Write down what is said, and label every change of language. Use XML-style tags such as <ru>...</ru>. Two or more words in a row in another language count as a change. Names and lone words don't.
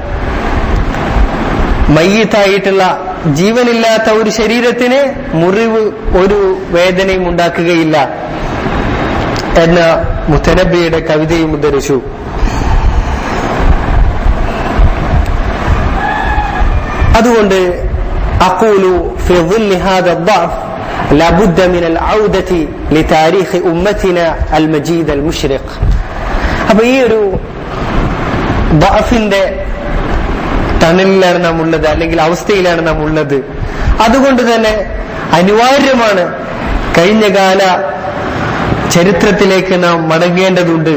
<ml>മയ്യിത്തായിട്ടുള്ള ജീവനില്ലാത്ത ഒരു ശരീരത്തിന് മുറിവ് ഒരു വേദനയും ഉണ്ടാക്കുകയില്ല എന്ന മുത്തനബിയുടെ കവിതയും ഉദ്ധരിച്ചു.</ml> <ar>അതുകൊണ്ട് أقول في ظل هذا الضعف لابد من العودة لتاريخ أمتنا المجيد المشرق.</ar> <ml>അപ്പോൾ ഈ ഒരു ضعفിന്റെ തണലിലാണ് നാം ഉള്ളത്, അല്ലെങ്കിൽ അവസ്ഥയിലാണ് നാം ഉള്ളത്. അതുകൊണ്ട് തന്നെ അനിവാര്യമാണ് കഴിഞ്ഞകാല ചരിത്രത്തിലേക്ക് നാം മടങ്ങേണ്ടതുണ്ട്.</ml>